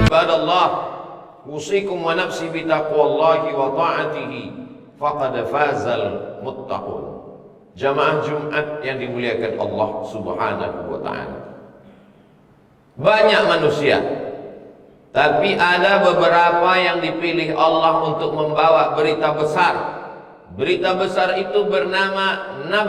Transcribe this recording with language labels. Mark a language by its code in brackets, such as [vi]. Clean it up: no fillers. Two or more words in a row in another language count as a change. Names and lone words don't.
[ar] عباد الله، أوصيكم ونفسي بتقوى الله وطاعته فقد فاز المتقون. [id] Jamaah Jumat yang dimuliakan Allah [ar] سبحانه وتعالى. [id] Banyak manusia, tapi ada beberapa yang dipilih Allah untuk membawa berita besar. Berita besar itu bernama Naba.